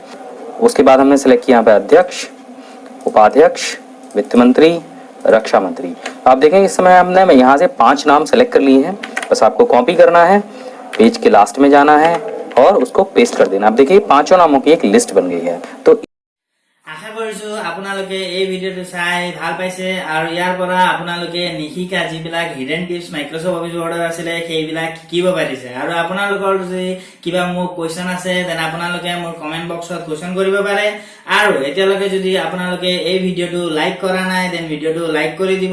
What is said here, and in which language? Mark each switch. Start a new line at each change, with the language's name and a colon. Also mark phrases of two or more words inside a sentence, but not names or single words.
Hindi: उसके बाद हमने सेलेक्ट किया यहाँ पर अध्यक्ष, उपाध्यक्ष, वित्त मंत्री, रक्षा मंत्री। आप देखेंगे इस समय हमने यहाँ से 5 नाम सेलेक्ट कर लिए हैं। बस आपको कॉपी करना है, पेज के लास्ट में जाना है और उसको पेस्ट कर देना। आप देखिए 5 नामों की एक लिस्ट बन गई है। तो
Assamese: আশা কৰিছো আপোনালোকে এই ভিডিঅ'টো চাই ভাল পাইছে আৰু ইয়াৰ পৰা আপোনালোকে নিশিকা যিবিলাক
English: hidden tips
Assamese: মাইক্ৰছফ্ট অফিছ ৱৰ্ডৰ আছিলে সেইবিলাক শিকিব পাৰিছে। আৰু আপোনালোকৰ যদি কিবা মোৰ কুৱেশ্যন আছে তেনে আপোনালোকে মোৰ কমেণ্ট বক্সত কুৱেশ্যন কৰিব পাৰে। আৰু এতিয়ালৈকে যদি আপোনালোকে এই ভিডিঅ'টো লাইক কৰা নাই দেন ভিডিঅ'টো লাইক কৰি দিব।